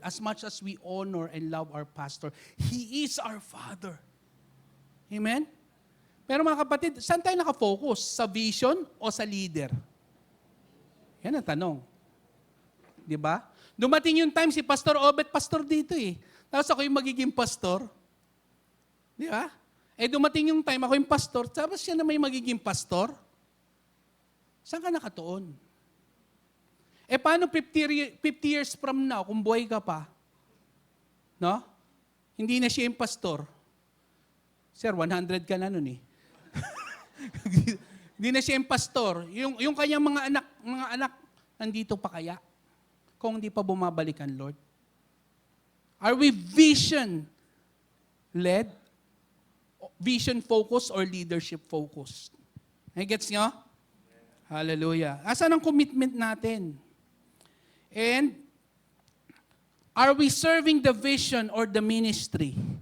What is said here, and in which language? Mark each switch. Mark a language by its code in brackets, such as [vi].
[en] As much as we honor and love our pastor, he is our Father. Amen? [tl] Pero mga kapatid, saan tayo nakafocus? Sa vision o sa leader? Yan ang tanong. Di ba? Dumating yung time si Pastor Obet, pastor dito Tapos ako yung magiging pastor. Di ba? Dumating yung time, ako yung pastor, tapos siya na may magiging pastor. Saan ka nakatuon? Paano 50 years from now, kung buhay ka pa? No? Hindi na siya yung pastor. Sir, 100 ka na nun Hindi na siya yung pastor. Yung kanyang mga anak, nandito pa kaya? Kung hindi pa bumabalik ang Lord? [en] Are we vision-led? Vision-focused or leadership-focused? [tl] Gets nyo? [en] Hallelujah. [tl] Asan ang commitment natin? [en] And are we serving the vision or the ministry?